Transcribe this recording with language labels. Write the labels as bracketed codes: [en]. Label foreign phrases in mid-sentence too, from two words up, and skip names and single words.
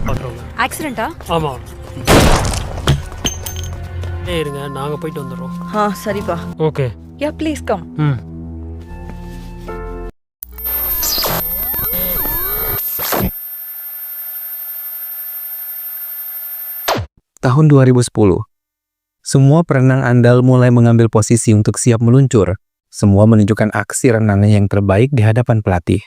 [ta] பார்க்குறோங்க. ஆக்சிடென்ட்டா? ஆமா. இருங்க, நாங்க போயிட்டு வந்துடுறோம். சரிப்பா. ஓகே. [en] ya please come. [id] Tahun 2010, semua perenang andal mulai mengambil posisi untuk siap meluncur. Semua menunjukkan aksi renang yang terbaik di hadapan pelatih.